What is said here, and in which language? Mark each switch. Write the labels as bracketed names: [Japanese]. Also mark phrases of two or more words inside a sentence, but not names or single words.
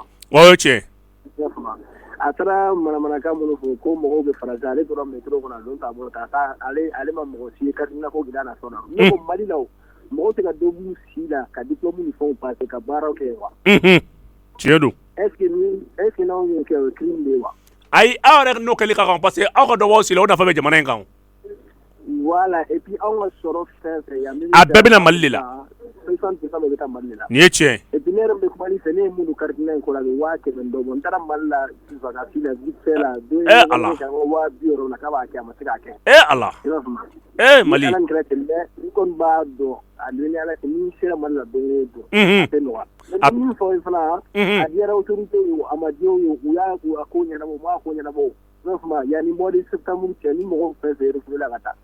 [Bambara] O ye tiɲɛ. A taara manamanakan minnu fɔ ko mɔgɔw bɛ Faransi ale tora métro kɔnɔ a don t'a bolo ale ma mɔgɔ si ye [French] carte d'identité [Bambara] ko gida na sɔn na. Ne ko Mali la mɔgɔw tɛ ka dɔ b'u si la ka diplôme ni fɛnw passer ka baaraw kɛ wa. Tiɲɛ don. [French] Est ce que [Bambara] n'anw y'o kɛ o ye crime de ye wa. Ayi aw yɛrɛ n'o kɛli ka kan [French] parce que [Bambara] aw ka dɔ b'aw si la o nafa bɛ jamana in kan. [French] Voilà et puis [Bambara] anw ka sɔrɔ fɛn fɛn yan. A bɛɛ bɛna Mali de la. 60% bɛ taa Mali de la. Nin ye tiɲɛ. [French] Et puis [Bambara] ne yɛrɛ bɛ kuma ni fɛ ne ye minnu [French] carte d'identité [Bambara] in ko la a bɛ 100,000 dɔ bɔ n taara Mali la vacances la [French] vite fait [Bambara] la don ye Ala. ka 200,000 la k'a b'a kɛ a ma se k'a kɛ. Ala. I b'a faamu. Mali. Ala nin kɛra ten mais n kɔni b'a dɔn a don ni Ala cɛ ni sera Mali la don o don a tɛ nɔgɔya. Mais min fɔ fana a diyara autorité ye a ma diya o ye u y'a a ko ɲɛnabɔ u m'a ko ɲɛnabɔ i b'a faamu yanni [French] mois de septembre [Bambara] cɛ ni mɔgɔw fɛn fɛn refoulé la ka taa.